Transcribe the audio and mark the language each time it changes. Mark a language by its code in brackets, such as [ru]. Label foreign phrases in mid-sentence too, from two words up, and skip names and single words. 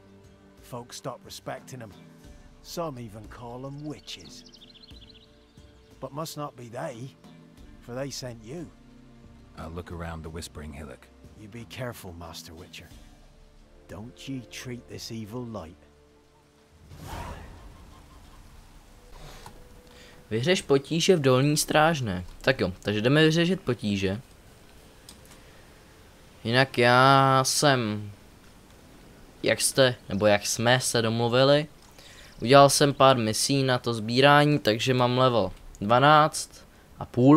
[en] Folk stopped respecting them. Some even call them witches. But must not be they, for they sent you. I'll look around the Whispering Hillock. You be careful, Master Witcher. Don't ye treat this evil light. [cs] Vyřeš potíže v dolní strážné. Tak jo, takže jdeme vyřešit potíže. Jinak já jsem, jak jsme se domluvili, udělal jsem pár misí na to sbírání, takže mám level 12,5.